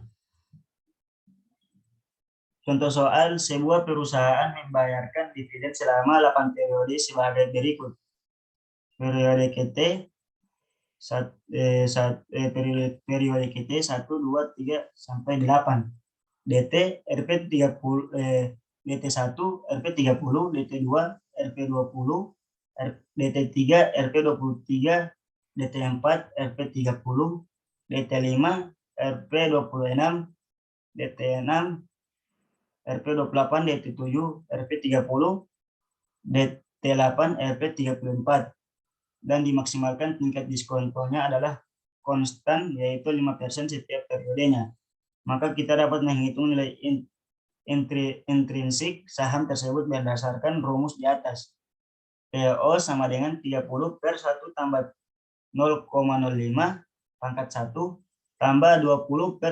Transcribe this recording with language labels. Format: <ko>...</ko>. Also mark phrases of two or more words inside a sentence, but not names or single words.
<id>Contoh soal, sebuah perusahaan membayarkan dividen selama 8 periode sebagai berikut. Periode KT, periode KT 1, 2, 3, sampai 8. DT RP 30, DT1 RP 30, DT2 RP 20, DT3 RP 23, DT4 RP 30, DT5 RP 26, DT6 RP 28, DT7 RP 30, DT8 RP 34, dan dimaksimalkan tingkat diskontonya adalah konstan, yaitu 5% setiap periodenya. Maka kita dapat menghitung nilai intrinsik saham tersebut berdasarkan rumus di atas. PO sama dengan 30 per 1 tambah 0,05 pangkat 1 tambah 20 per</id>